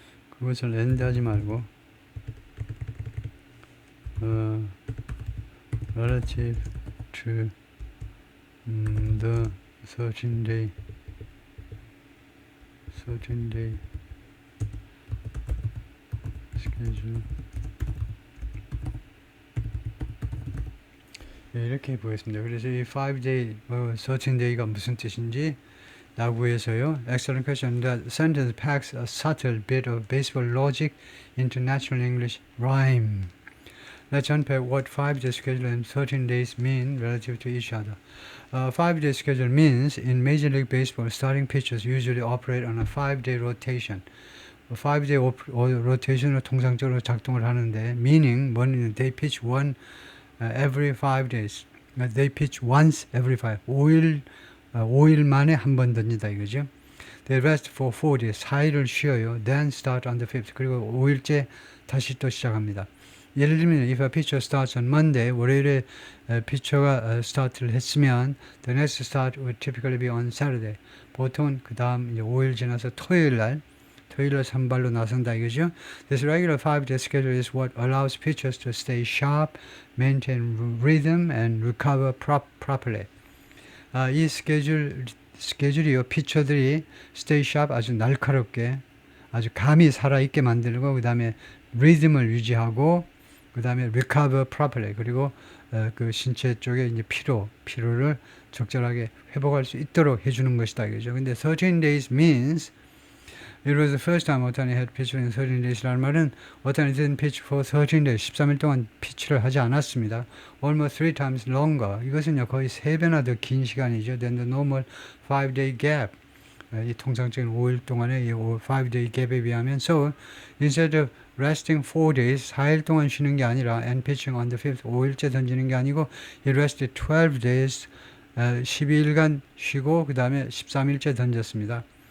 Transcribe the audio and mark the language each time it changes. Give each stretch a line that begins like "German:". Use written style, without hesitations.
Korean: 그것을
English: end
Korean: 하지 말고
English: relative to the 13-day schedule.
Korean: 네, 이렇게 보겠습니다. 그래서 이 5-day, 13day가 무슨 뜻인지 나구에서요.
English: Excellent question. That sentence packs a subtle bit of baseball logic into natural English rhyme. Let's unpack what 5-day schedule and 13 days mean relative to each other. 5-day schedule means in Major League Baseball, starting pitchers usually operate on a 5-day rotation. 5-day rotation으로
Korean: 통상적으로 작동을 하는데,
English: meaning
Korean: 뭐냐면
English: they pitch every 5 days. They pitch once every
Korean: 5일 만에 한 번 던진다 이거죠.
English: They rest for 4 days.
Korean: 4일을 쉬어요.
English: Then start on the 5th.
Korean: 그리고 5일째 다시 또 시작합니다. 예를 들면
English: if a pitcher starts on Monday,
Korean: 월요일에 피처가 스타트를 했으면
English: the next start would typically be on Saturday.
Korean: 보통은 그 다음 5일 지나서 토요일날 선발로 나선다 이거죠.
English: This regular 5-day schedule is what allows pitchers to stay sharp, maintain rhythm, and recover properly.
Korean: 이 스케줄이요, 피처들이
English: stay sharp,
Korean: 아주 날카롭게, 아주 감이 살아있게 만들고, 그 다음에 리듬을 유지하고, 그 다음에
English: recover properly,
Korean: 그리고 그 신체 쪽에 이제 피로를 적절하게 회복할 수 있도록 해주는 것이다 이거죠. 근데
English: 13 days means it was the first time Ohtani had pitched in 13 days라는 말은 Ohtani didn't pitch for 13 days,
Korean: 13일 동안 피치를 하지 않았습니다.
English: Almost 3 times longer.
Korean: 이것은요 거의 3배나 더 긴 시간이죠.
English: Than the normal 5-day gap.
Korean: 이 통상적인 5일 동안의 이 5-day 갭에 비하면.
English: So instead of resting 4 days,
Korean: 4일 동안 쉬는 게 아니라
English: and pitching on the 5th,
Korean: 5일째 던지는 게 아니고
English: he rested 12 days,
Korean: 12일간 쉬고 그 다음에 13일째 던졌습니다.